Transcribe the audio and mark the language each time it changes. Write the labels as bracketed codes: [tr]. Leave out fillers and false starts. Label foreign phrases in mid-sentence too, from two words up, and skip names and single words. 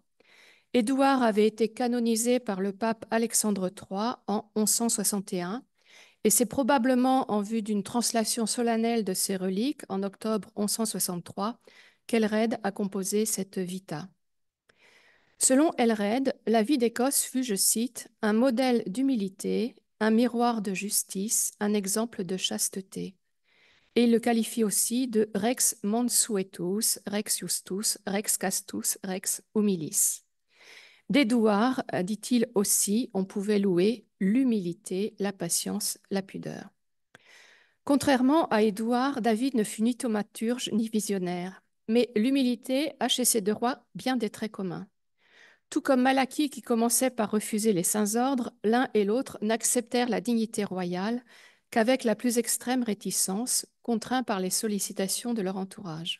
[fr] Édouard avait été canonisé par le pape Alexandre III en 1161, et c'est probablement en vue d'une translation solennelle de ses reliques en octobre 1163 qu'Aelred a composé cette vita. Selon Aelred, la vie d'Écosse fut, je cite, un modèle d'humilité, un miroir de justice, un exemple de chasteté. Et il le qualifie aussi de [la] rex mansuetus, rex justus, rex castus, rex humilis. [fr] D'Édouard, dit-il aussi, on pouvait louer l'humilité, la patience, la pudeur. Contrairement à Édouard, David ne fut ni thaumaturge ni visionnaire, mais l'humilité a chez ces deux rois bien des traits communs. Tout comme Malachie qui commençait par refuser les saints ordres, l'un et l'autre n'acceptèrent la dignité royale qu'avec la plus extrême réticence, contraints par les sollicitations de leur entourage.